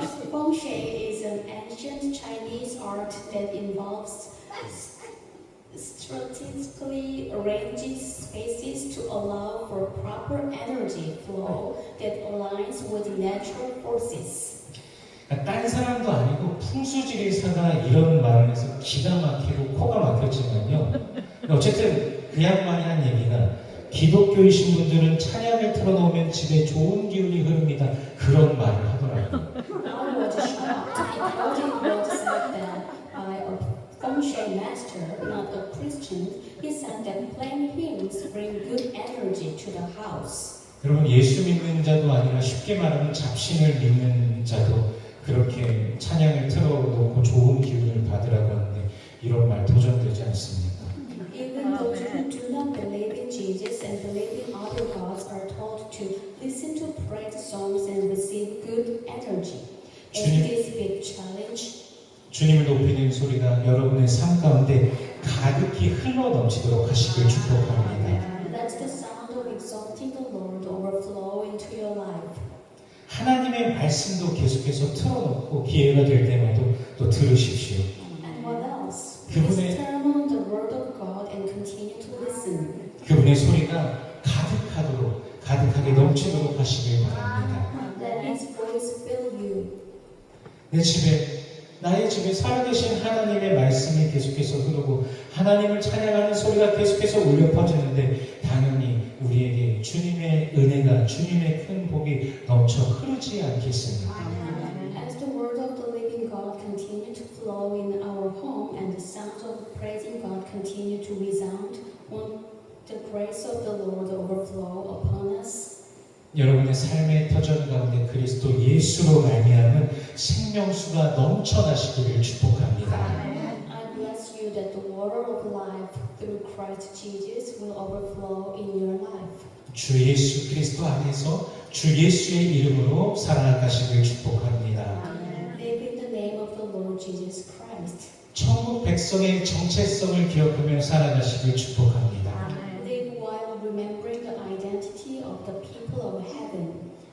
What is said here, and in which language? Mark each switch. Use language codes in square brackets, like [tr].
[en] Feng shui is an ancient Chinese art that involves strategically arranging spaces to allow for proper energy flow that aligns with natural forces. [ko] 딴 사람도 아니고 풍수지리사가 이런 말을 해서 기가 막히고 코가 막혔지만요. 어쨌든 그 양반이 한 얘기가 기독교이신 분들은 찬양을 틀어놓으면 집에 좋은 기운이 흐릅니다. 그런 말을 하더라고요. [en] I was shocked. I thought it was said that by a feng shui master, not a Christian. He said that playing hymns bring good energy to the house. [ko] 여러분 예수 믿는 자도 아니라 쉽게 말하면 잡신을 믿는 자도 그렇게 찬양을 틀어놓고 좋은 기운을 받으라고 하는데 이런 말 도전되지 않습니까? [en] Even those who do not believe in Jesus and believe in other gods are told to listen to praise songs and receive good energy. And this big challenge. [ko] 주님을 높이는 소리가 여러분의 삶 가운데 가득히 흘러 넘치도록 하시길 축복합니다. [en] Let the sound of exalting the Lord overflow into your life. [ko] 하나님의 말씀도 계속해서 틀어놓고 기회가 될 때마다 또 들으십시오. [en] And what else? Please turn on the word of God and continue to listen. [ko] 그분의 소리가 가득하게 넘치도록 하시길 바랍니다. [en] Let His voice fill you. [ko] 나의 집에 살아계신 하나님의 말씀이 계속해서 흐르고 하나님을 찬양하는 소리가 계속해서 울려 퍼지는데 당연히 우리에게 주님의 은혜가 주님의 큰 복이 넘쳐 흐르지 않겠습니까? [en] As the word of the living God continue to flow in our home and the sounds of praising God continue to resound, won't the grace of the Lord overflow upon us? [ko] 여러분의 삶의 터전 가운데 그리스도 예수로 말미암은 생명수가 넘쳐나시기를 축복합니다. [en] I bless you that the water of life through Christ Jesus will overflow in your life. [ko] 주 예수 그리스도 안에서 주 예수의 이름으로 살아가시길 축복합니다. [en] Live in the name of the Lord Jesus Christ. [ko] 천국 백성의 정체성을 기억하며 살아가시길 축복합니다. [en] Live while remembering the identity of the people of heaven.